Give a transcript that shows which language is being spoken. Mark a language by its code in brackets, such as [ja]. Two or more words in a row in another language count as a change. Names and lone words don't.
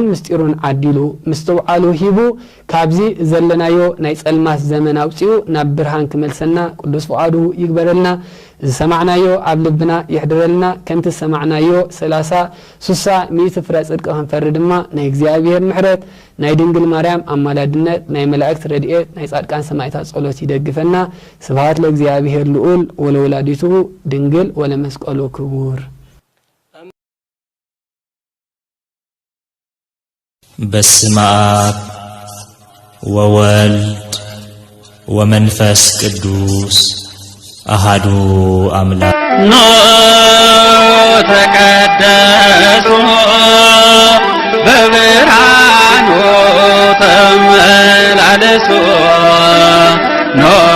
[ti] ምስጢሩን ዓዲሉ ምስተውዓሉ ሂቡ ካብዚ ዘለናዮ ናይ ጸልማት ዘመን አውጪኡ ናብ ብርሃን ክመልሰና ቅዱስ ፈቃዱ ይግበረልና ዝሰማዕናዮ ኣብ ልብና ይሕድረልና ከምቲ ሰማዕናዮ 30 60 100 ፍረ ጽድቅ ክንፈሪ ድማ ናይ እግዚአብሔር ምሕረት ናይ ድንግል ማርያም አማላድነት ናይ መላእክት ረድኤት ናይ ጻድቃን ሰማዕታት ጸሎት ይደግፈና [gez] ስብሐት ለእግዚአብሔር ልዑል ወለወላዲቱ ድንግል ወለመስቀሉ ክቡር በስመ አብ ወወልድ ወመንፈስ ቅዱስ አሃዱ አምላክ [am] ኖ ተቀደሱ በብርሃኑ ተመላለሱ ኖ